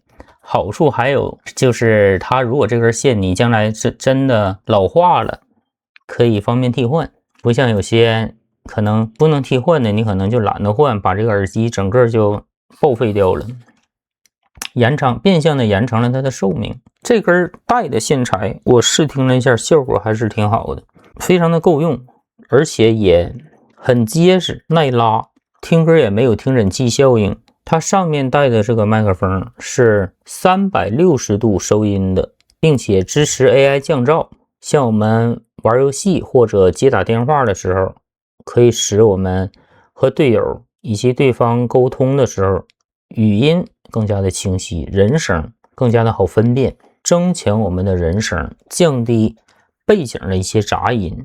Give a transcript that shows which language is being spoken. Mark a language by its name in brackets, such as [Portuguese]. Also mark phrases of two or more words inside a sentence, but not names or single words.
[Chinese] 好處還有就是它如果這根線你將來是真的老化了，可以方便替換，不像有些可能不能替換的，你可能就懶得換，把這個耳機整個就報廢掉了，變相的延長了它的壽命。這根帶的線材我試聽了一下，效果還是挺好的，非常的夠用，而且也很結實耐拉，聽歌也沒有聽診器效應。它上面帶的這個麥克風是360度收音的，並且支持 AI 降噪，像我們玩遊戲或者接打電話的時候，可以使我們和隊友以及對方溝通的時候，語音更加的清晰，人聲更加的好分辨，增強我們的人聲，降低背景的一些雜音。